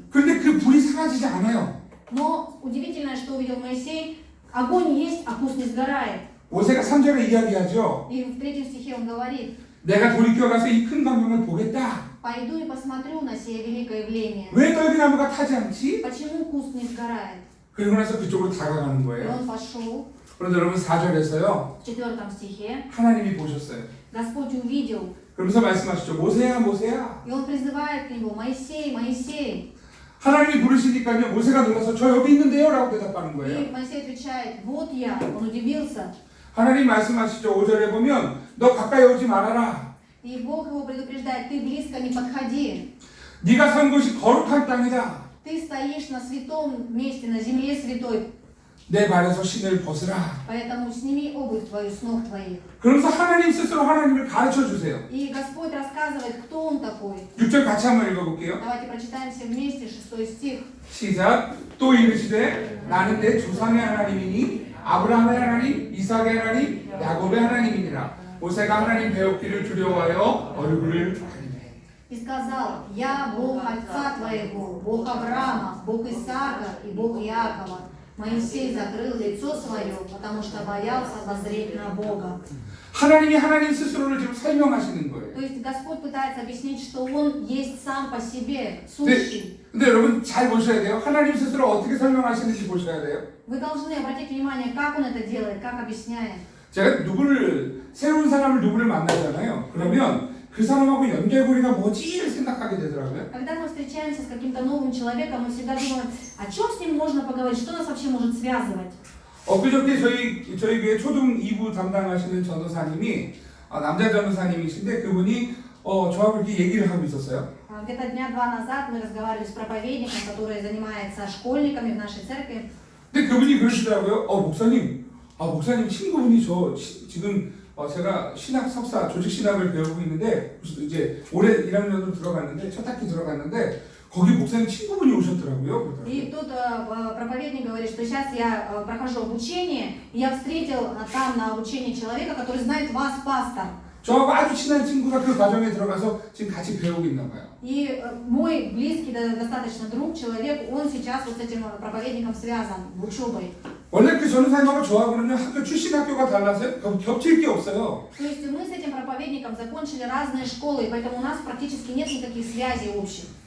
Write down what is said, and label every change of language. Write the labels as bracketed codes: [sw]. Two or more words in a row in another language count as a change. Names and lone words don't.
[ko] 그런데 그 불이 사라지지 않아요. [ru] Но удивительное, что увидел Моисей, огонь есть, а куст не сгорает. [ko] 모세가 3절에 이야기하죠. [ru] И в 3 стихе он говорит: [ko] 내가 돌이켜가서 이 큰 광경을 보겠다. [ru] пойду и посмотрю на сие великое явление. [ko] 왜 떨기나무가 타지 않지? [ru] Почему куст не сгорает? [ko] 그리고 나서 그쪽으로 다가가는 [ru] И [ko] 거예요. [ru] он пошел. [ko] 그런데 여러분 4절에서요. [ru] В 4 стихе [ko] 하나님이 보셨어요. [ru] Господь увидел, [ko] 그러면서 말씀하시죠. 모세야 모세야. [ru] и он призывает к нему: Моисей, Моисей. [ko] 하나님이 부르시니까요. 모세가 놀라서 저 여기 있는데요 라고 대답하는 [ru] И [ko] 거예요. [ru] Моисей отвечает: вот я. Он удивился. [ko] 하나님 말씀하시죠. 5절에 보면 너 가까이 오지 말아라. [ru] И Бог его предупреждает: ты близко не подходи. [ko] 네가 선 곳이 거룩한 땅이다. [ru] Ты стоишь на святом месте, на земле святой. [ko] 내 발에서 신을 벗으라. [ru] Поэтому сними обувь твою с ног твоих. [ko] 그러면서 하나님 스스로 하나님을 가르쳐 주세요. [ru] И Господь рассказывает, кто он такой. [ko] 6절 같이 한번 읽어볼게요. [ru] Давайте прочитаем все вместе 6 стих. [ko] 시작. 또 이르시되 나는 내 조상의 하나님이니 아브라함의 하나님, 이삭의 하나님, 야곱의 하나님이니라. 모세가 하나님 배웠기를 두려워하여 얼굴을 가리매. [ru] И сказал: я Бог отца твоего, Бог Авраама, Бог Исаака и Бог Иакова. Моисей закрыл лицо свое, потому что боялся воззреть на Бога. [ko] 하나님이 하나님 스스로를 지금 설명하시는 거예요. [ru] То есть Господь пытается объяснить, что Он есть сам по себе, сущий. [ko] 근데 여러분 잘 보셔야 돼요. 하나님 스스로 어떻게 설명하시는지 보셔야 돼요. [ru] Вы должны обратить внимание, как Он это делает, как объясняет. [ko] 제가 새로운 사람을 누구를 만나잖아요. 그러면 그 사람하고 연결고리가 뭐지를 생각하게 되더라고요. [ru] Когда мы встречаемся с каким-то новым человеком, мы всегда думаем, о чем с ним можно поговорить, что нас вообще может связывать. [ko] 엊그저께 저희 교회 초등 2부 담당하시는 전도사님이 남자 전도사님이신데 그분이 저하고 이렇게 얘기를 하고 있었어요. [ru] Где-то дня 2 назад мы разговаривали с проповедником, который занимается школьниками в нашей церкви. [ko] 근데 그분이 그러시더라고요. 목사님 친구분이 지금 제가 신학 석사 조직 신학을 배우고 있는데 이제 올해 1학년으로 들어갔는데 첫 학기 들어갔는데 거기 목사님 친구분이 오셨더라고요. [ru] И тут проповедник говорит, что сейчас я прохожу обучение, и я встретил там на обучении человека, который знает вас, пастор. [ko] 저하고 아주 친한 친구가 그 과정에 들어가서 지금 같이 배우고 있나 봐요. [ru] И мой близкий достаточно друг, человек, он сейчас вот с этим проповедником связан, учебой. [ko] 원래 그 전도사님하고 저하고는 학교 출신 학교가 달라서 겹칠 게 없어요. [ru] То есть мы с этим проповедником закончили разные школы, и поэтому у нас практически нет никаких связей общих.